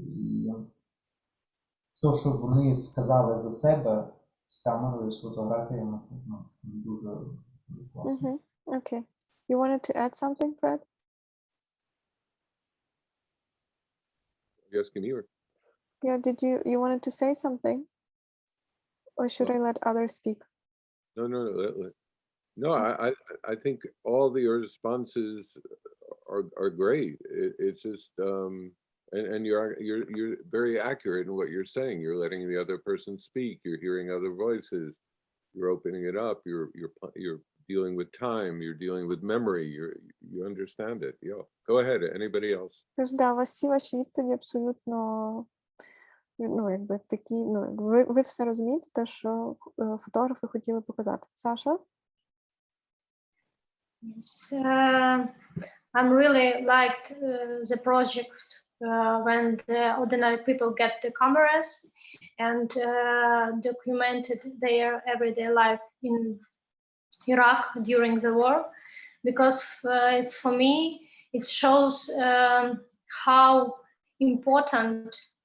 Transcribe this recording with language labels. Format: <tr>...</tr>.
<uk>І те, що вони сказали за себе з камерою, з фотографіями, це дуже класно.</uk> <en>Okay. You wanted to add something, Fred? Yes, can you hear? Yeah, did you wanted to say something? Or should I let others speak? No, I think all the responses are great. It's just and you're very accurate in what you're saying. You're letting the other person speak. You're hearing other voices. You're opening it up. You're dealing with time. You're dealing with memory. You understand it. Yeah. Go ahead. Anybody else?</en> <uk>Тож, да, всі ваші відповіді абсолютно, якби такі, ви все розумієте, те, що фотографи хотіли показати. Саша?</uk> <en>Yes, I'm really liked the project when the ordinary people get the cameras and documented their everyday life in Iraq during the war, because it's, for me, it shows how important</en>